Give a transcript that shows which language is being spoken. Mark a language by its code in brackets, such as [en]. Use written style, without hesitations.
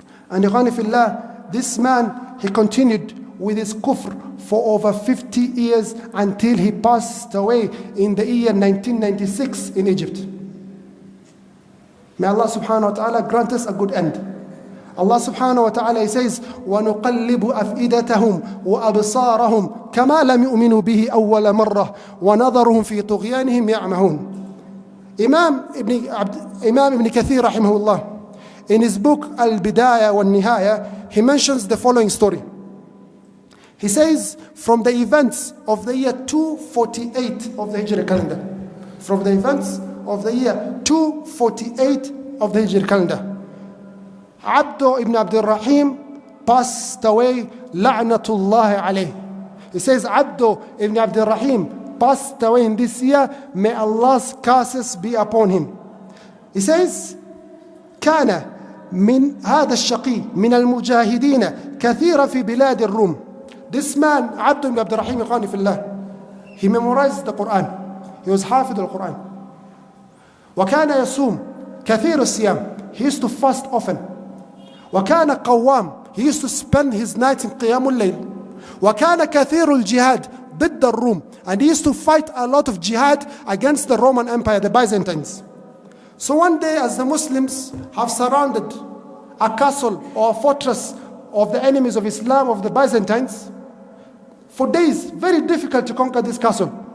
[en] And [ar] ikhwani fillah, [en] this man, he continued with his kufr for over 50 years until he passed away in the year 1996 in Egypt. May Allah subhanahu wa ta'ala grant us a good end. [ar] Allah subhanahu wa ta'ala, [en] He says, [ar] وَنُقَلِّبُ أَفْئِدَتَهُمْ وَأَبْصَارَهُمْ كَمَا لَمْ يُؤْمِنُوا بِهِ أَوَّلَ مَرَّةٍ وَنَذَرُهُمْ فِي طُغْيَانِهِمْ يَعْمَهُونَ. [en] Imam Ibn Kathir rahimahullah, in his book Al-Bidayah wa Nihaya, he mentions the following story. He says, from the events of the year 248 of the Hijri calendar, from the events of the year 248 of the Hijri calendar, Abdullah ibn Abdul Rahim passed away, [ar] la'natullah alayh. [en] He says, Abdullah ibn Abdul Rahim passed away in this year, may Allah's curses be upon him. He says, [ar] كان من هذا الشقي من المجاهدين كثيرا في بلاد الروم. [en] This man, Abdullah ibn Abdul Rahim, [ar] ikhwani fillah, [en] he memorized the Quran. He was [ar] حافظ القرآن. وكان يصوم كثير الصيام. [en] He used to fast often. [ar] وكان قوام. [en] He used to spend his nights in قيام الليل. [ar] وكان كثير الجهاد ضد الروم. [en] And he used to fight a lot of jihad against the Roman Empire, the Byzantines. So one day, as the Muslims have surrounded a castle or a fortress of the enemies of Islam, of the Byzantines, for days, very difficult to conquer this castle.